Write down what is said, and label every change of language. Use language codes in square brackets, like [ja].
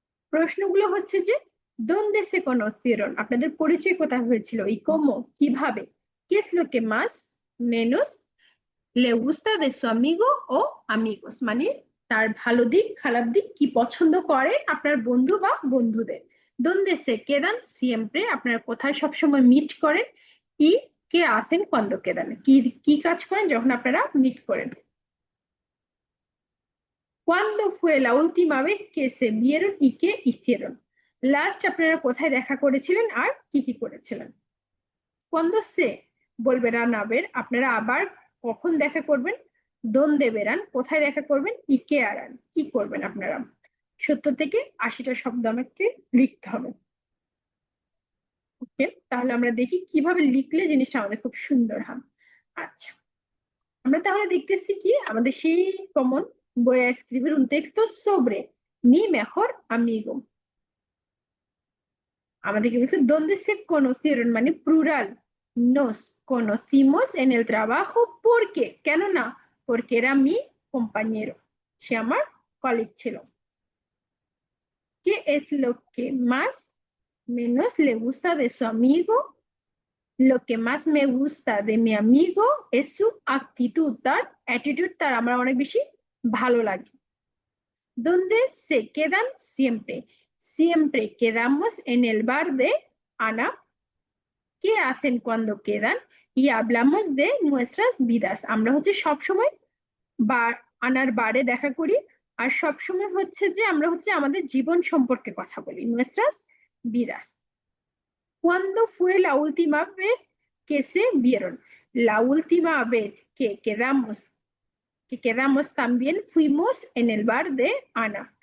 [bn] প্রশ্নগুলো হচ্ছে যে [es] দোনদে সে conocieron, [bn] আপনাদের পরিচয় কোথায় হয়েছিল, এই [es] কমো [bn] কিভাবে, [es] কে es lo que más menos le gusta de su amigo o amigos, [bn] মানে তার ভালো দিক খারাপ দিক কি পছন্দ করে আপনার বন্ধু বা বন্ধুদের। [es] দোনদে সে quedan siempre, [bn] আপনারা কোথায় সবসময় মিট করেন, [es] y qué hacen cuando quedan, [bn] কি কি কাজ করেন যখন আপনারা মিট করেন। [es] ¿Cuándo fue la última vez que se vieron y qué hicieron? [bn] Last আপনারা কোথায় দেখা করেছিলেন আর কি কি করেছিলেন। [es] cuando se volverán a ver, [bn] আপনারা আবার কখন দেখা করবেন। [es] dónde verán, [bn] কোথায় দেখা করবেন। [es] y qué harán, [bn] কি করবেন আপনারা। 70 থেকে 80টা শব্দ আমাকে লিখতে হবে। ওকে, তাহলে আমরা দেখি কিভাবে লিখলে জিনিসটা আমাদের খুব সুন্দর হয়। আচ্ছা, আমরা তাহলে দেখতেছি কি আমাদের সেই common [es] voy a escribir un texto sobre mi mejor amigo। [bn] আমাদেরকে বলছে [es] donde se conocieron, [bn] মানে plural, [es] nos conocimos en el trabajo porque, [bn] কেন না, [es] porque era mi compañero, [bn] সে আমার কলিগ ছিল। [es] ¿Qué es lo que más menos le gusta de su amigo? Lo que más me gusta de mi amigo es su actitud, [bn] তার attitude তার আমার অনেক বেশি ভালো লাগে। [es] ¿Dónde se quedan siempre? Siempre quedamos en el bar de Ana. ¿Qué hacen cuando quedan? Y hablamos de nuestras vidas, [bn] আমরা হচ্ছে সব সময় বার আনার বারে দেখা করি, আর সব সময় হচ্ছে যে আমরা হচ্ছে আমাদের জীবন সম্পর্কে কথা বলি, [es] nuestras vidas। ¿Cuándo fue la última vez que se vieron? La última vez que quedamos también fuimos en el bar de Ana।